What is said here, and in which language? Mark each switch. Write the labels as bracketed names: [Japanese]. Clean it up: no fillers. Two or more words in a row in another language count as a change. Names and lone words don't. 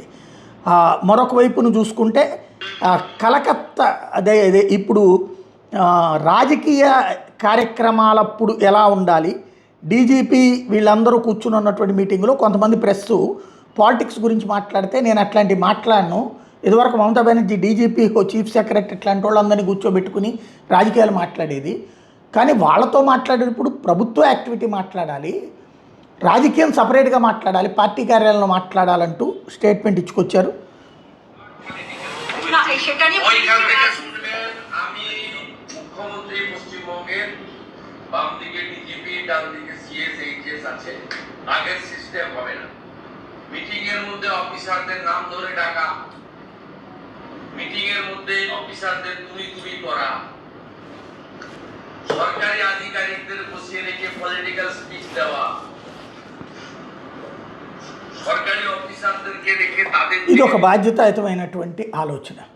[Telugu] మరొక వైపును చూసుకుంటే కలకత్తా అదే ఇప్పుడు రాజకీయ కార్యక్రమాలప్పుడు ఎలా ఉండాలి, డీజీపీ వీళ్ళందరూ కూర్చుని ఉన్నటువంటి మీటింగ్లో కొంతమంది [English] press politics [Telugu] గురించి మాట్లాడితే నేను అట్లాంటివి మాట్లాడను. ఇదివరకు మమతా బెనర్జీ డీజీపీ [English] chief secretary [Telugu] ఇట్లాంటి వాళ్ళందరినీ కూర్చోబెట్టుకుని రాజకీయాలు మాట్లాడేది. కానీ వాళ్ళతో మాట్లాడేటప్పుడు ప్రభుత్వ యాక్టివిటీ మాట్లాడాలి, రాజకీయం సపరేట్గా మాట్లాడాలి, పార్టీ కార్యాలయంలో మాట్లాడాలంటూ స్టేట్మెంట్ ఇచ్చుకొచ్చారు. [Bangla] বাম দিকে ডিজিপি, ডান দিকে সিএস, এইচএস আছে, আগের সিস্টেম হবে না। মিটিং এর মধ্যে অফিসারদের নাম ধরে ডাকা, মিটিং এর মধ্যে অফিসারদের তুলি করা, সরকারি আধিকারিকদের বসিয়ে রেখে [English] political speech [Bangla] দেওয়া, সরকারি অফিসারদেরকে রেখে তাদের [Telugu] ఇది ఒక బాధ్యతాయుతమైనటువంటి ఆలోచన.